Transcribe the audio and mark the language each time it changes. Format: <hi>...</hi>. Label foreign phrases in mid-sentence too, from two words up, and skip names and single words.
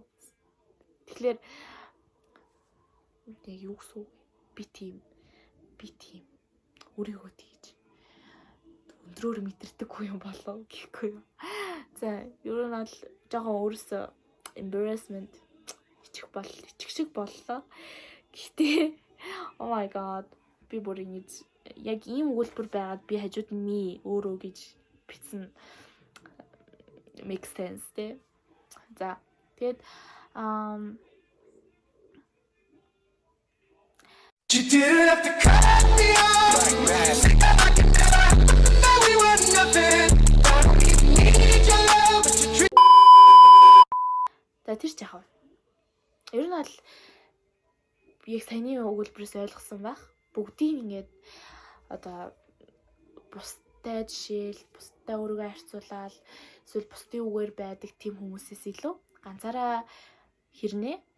<mn>Тэгэхээр юу гэсэн үг би тийм өөрийгөө тэгж өндрөөр мэдэрдэггүй юм болов гэхгүй юу. За ер нь бол жоохон өөрөөсөө embarrassment ичих шиг боллоо. Гэхдээ</mn> <en>oh my god</en> <mn>би бүр ингэж яг ийм өгүүлбэр байгаад би хажууд нь ми өөрөө гэж бичсэн</mn> <en>make sense</en> <mn>тэ. За тэгээд</mn> <en>You didn't have to cut me off like that. We were nothing. I don't even need your love, but you treat.</en> <mn>За тэр ч яхав. Ер нь бол яг саяны өгүүлбэрээс ойлгосон байх. Бүгдийг ингээд одоо бусдад жишээл, бусдад өөрийгөө харьцуулаад эсвэл бусдын үгээр байдаг тийм хүмүүсээс илүү ганцаараа хэрнээ</mn>